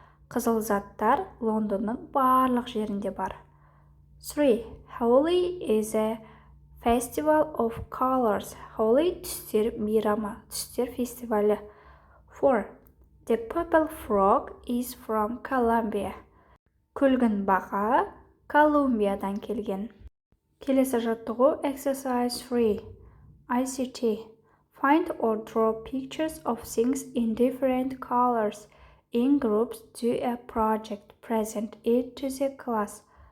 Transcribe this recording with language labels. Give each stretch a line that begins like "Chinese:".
Kazakh: Қызыл заттар Лондонның барлық жерінде бар. 3.
English: Holi is a Festival of Colors.
Kazakh: Holy түстер мейрамы, түстер фестивалі. 4.
English: The Pupil frog is from Colombia.
Kazakh: Күлгін бақа Колумбиядан келген. Келесі жаттығу Exercise 3.
English: ICT. Find or draw pictures of things in different colors. In groups, do a project. Present it to the class.